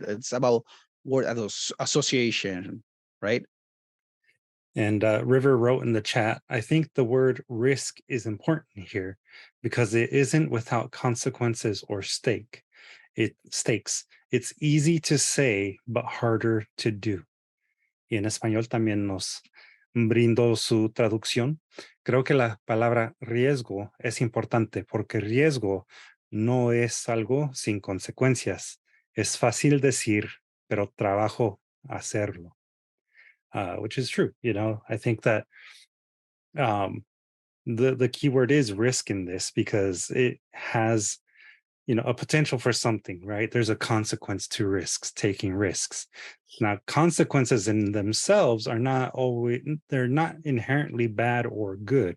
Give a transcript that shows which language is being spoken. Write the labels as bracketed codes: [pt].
[en] It's about word association, right? And River wrote in the chat, I think the word risk is important here because it isn't without consequences or stakes. It's easy to say, but harder to do. [es] Y en español también nos brindó su traducción. Creo que la palabra riesgo es importante porque riesgo no es algo sin consecuencias. Es fácil decir, pero trabajo hacerlo. [en] Which is true. I think that the key word is risk in this because it has a potential for something, right? There's a consequence to risks, taking risks. Now, consequences in themselves are not always, they're not inherently bad or good.